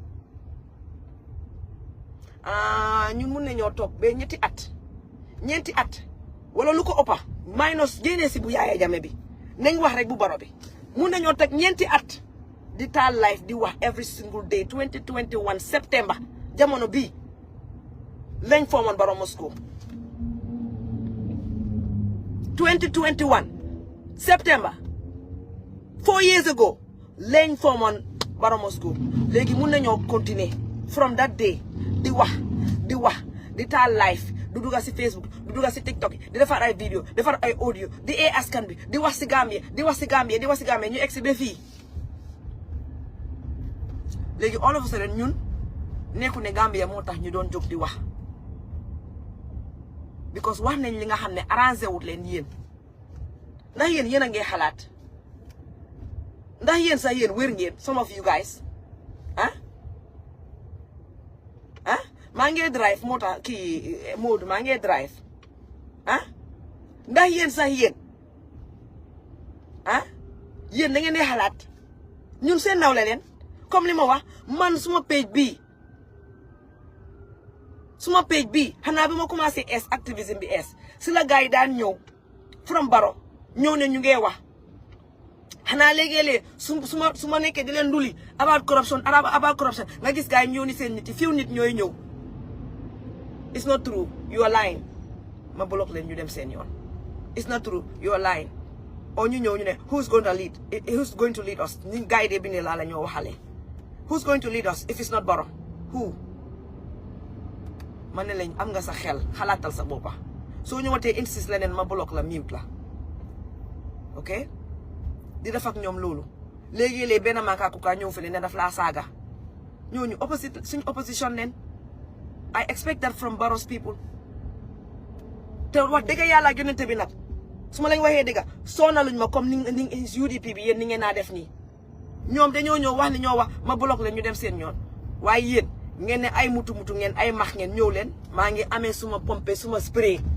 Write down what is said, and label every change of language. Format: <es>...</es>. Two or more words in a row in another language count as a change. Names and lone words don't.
<wo>ñun mun nañoo toog ba ñeenti at wala lu ko ëppa minus génnee si bu Yaya Jammeh bi nañ wax rek bu Barrow bi mun nañoo teg ñeenti at di taal life di wax</wo> <en>every single day</en> <wo>2021 September jamono bii lañ foomoon Barrow Must Go 2021</wo> <en>September 4 years ago</en> <wo>lañ foomoon Barrow Must Go léegi mun nañoo continuer</wo> <en>from that day</en> <wo>di wax di taal live du dugga si Facebook du dugga si TikTok di defar ay vidéo defar ay audio di askan bi di wax si Gambia ñu egsi ba fii léegi</wo> <en>all of a sudden</en> <wo>ñun nekku ne Gambia moo tax ñu doon jóg di wax because wax nañ li nga xam ne arrangé wut leen yéen ndax yéen a ngee xalaat ndax yéen sax yéen wér ngeen</wo> <en>some of you guys</en> <wo>maa ngi drive moo tax kii Modou maa ngi drive ndax yéen sax yéen da ngeen di xalaat ñun seen nawle leen comme li ma wax man suma page bii xanaa bi ma commencé activisme bi si la gars yi daan ñëw from Barrow ñëw ne ñu ngee wax xanaa léegi-léeg su ma nekkee di leen nduli</wo> <en>about corruption</en> <wo>nga gis gars yi ñëw ni seen nit yi fiw nit ñooy ñëw.</wo> <en>It's not true, you are lying.</en> <wo>Ma block leen ñu dem seen yoon.</wo> <en>It's not true, you are lying.</en> <wo>Or ñu ñëw ñu ne</wo> <en>who's going to lead us?</en> <wo>Ni gars yi de bi ne laa la ñoo waxale.</wo> <en>Who's going to lead us if it's not Barrow? Who?</en> <wo>Ma ne leen am nga sa xel xalaatal sa boppa soo ñëwatee insist leneen ma block la mute la ok di def ak ñoom loolu léegi-léeg benn maakaaku kaa ñëw fi ne daf laa saaga ñooñu suñ opposition leen</wo> <en>I expect that from Barrow's people</en> <wo>te wax dëgg yàlla yonente bi nag su ma lañ waxee dëgg soonaluñ ma comme ni UDP bi yéen ni ngeen naa def nii ñoom dañoo ñëw wax ni ñoo wax ma block leen ñu dem seen ñoon waaye yéen ngeen ne ay mutu ngeen ay max ngeen ñëw leen maa ngi amee suma pompe suma spray</wo>